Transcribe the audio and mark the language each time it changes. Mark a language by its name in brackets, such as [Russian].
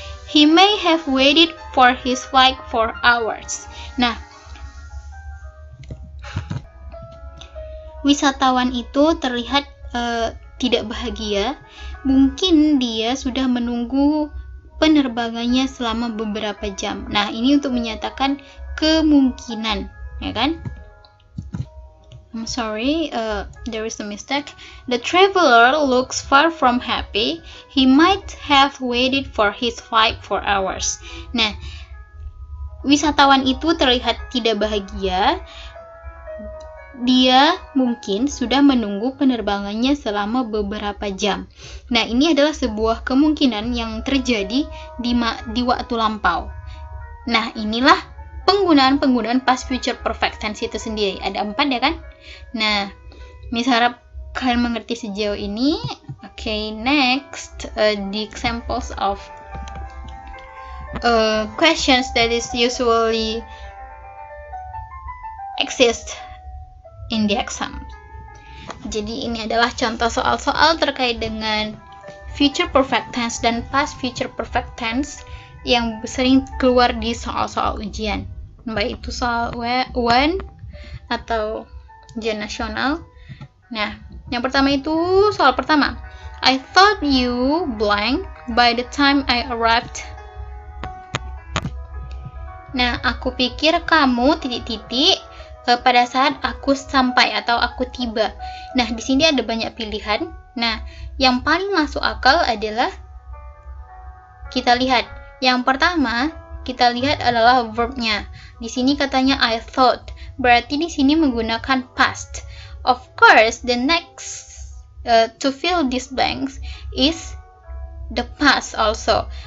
[English] He may have waited for his flight for hours. [Indonesian] Nah, wisatawan itu terlihat tidak bahagia. Mungkin dia sudah menunggu penerbangannya selama beberapa jam. Nah, ini untuk menyatakan kemungkinan, ya kan? [English] I'm sorry, there is a mistake. The traveler looks far from happy. He might have waited for his flight for hours. [Indonesian] Nah, wisatawan itu terlihat tidak bahagia. Dia mungkin sudah menunggu penerbangannya selama beberapa jam. Nah, ini adalah sebuah kemungkinan yang terjadi di waktu lampau. Nah, inilah penggunaan past future perfect tense itu sendiri. Ada 4 ya kan? Nah, misalnya kalian mengerti sejauh ini. [English] Okay, next, the examples of questions that is usually exist in the exam. [Indonesian] Jadi ini adalah contoh soal-soal terkait dengan future perfect tense dan past future perfect tense yang sering keluar di soal-soal ujian, baik itu soal UN atau ujian nasional. Nah, yang pertama itu soal pertama. [English] I thought you blank by the time I arrived. [Indonesian] Nah, aku pikir kamu titik-titik pada saat aku sampai atau aku tiba. Nah, di sini ada banyak pilihan. Nah, yang paling masuk akal adalah kita lihat. Yang pertama, kita lihat adalah verbnya. Di sini katanya [English] I thought. [Indonesian] Berarti di sini menggunakan past. [English] Of course, the next to fill these blanks is the past also.